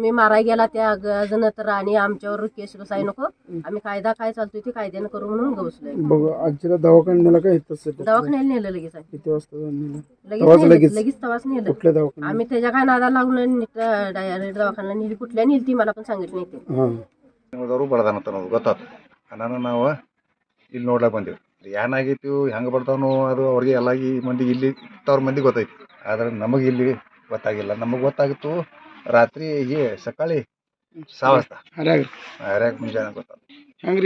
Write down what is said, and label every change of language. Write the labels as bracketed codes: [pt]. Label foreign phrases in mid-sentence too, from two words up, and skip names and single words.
[mr] तुम्ही माराय गेला त्या जण तर आणि आमच्यावर केस बसाय नको, आम्ही कायदा काय चालतोय ते कायद्यानं करू म्हणून गवसलोय. बघ आजीला दवाखान्यात नेला काय? दवाखान्याला नेलं लगेच. किती वाजता? लगेच तवाच नेलं. कुठल्या दवाखान्यात? आम्ही त्याच्या काय नादा लागून डायरेक्ट दवाखान्याला नेली. कुठल्या नेली ती मला पण सांगितलं नाही. [kn] ನಾನು ನಾವು ಇಲ್ಲಿ ನೋಡ್ಲಾಕ ಬಂದೀವಿ. ಏನಾಗೈತಿ ಹೆಂಗೆ ಬರ್ತಾವೋ ಅದು ಅವ್ರಿಗೆ ಎಲ್ಲ ಈ ಮಂದಿ ಇಲ್ಲಿ ತವ್ರ ಮಂದಿ ಗೊತ್ತೈತಿ, ಆದ್ರೆ ನಮಗೆ ಇಲ್ಲಿ ಗೊತ್ತಾಗಿಲ್ಲ. ನಮಗೆ ಗೊತ್ತಾಗಿತ್ತು ರಾತ್ರಿ [mr] सकाळी 6 वाजता [kn] ಹರ್ಯಾಗ ಮುಂಜಾನೆ ಗೊತ್ತಾಗ.